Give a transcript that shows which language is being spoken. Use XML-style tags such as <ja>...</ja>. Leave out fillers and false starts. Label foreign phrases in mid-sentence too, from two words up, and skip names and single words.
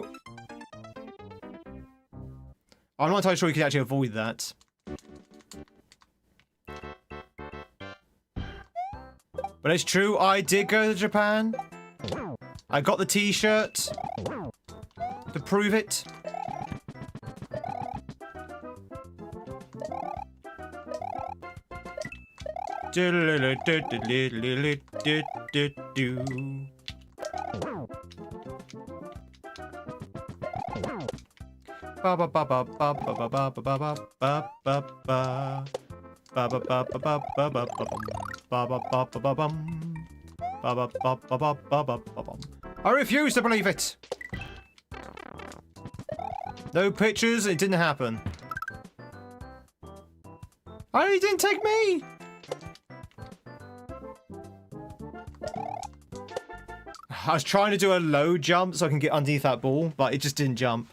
<en>I'm not entirely sure you can actually avoid that. But it's true, I did go to Japan. I got the t-shirt to prove it. Ba ba ba ba ba ba ba ba ba ba ba ba ba. Ba ba ba ba ba ba ba ba ba ba ba ba bum. Ba ba ba ba ba ba ba ba bum. I refuse to believe it. No pictures, it didn't happen. Oh, he didn't take me. I was trying to do a low jump so I can get underneath that ball, but it just didn't jump.</en>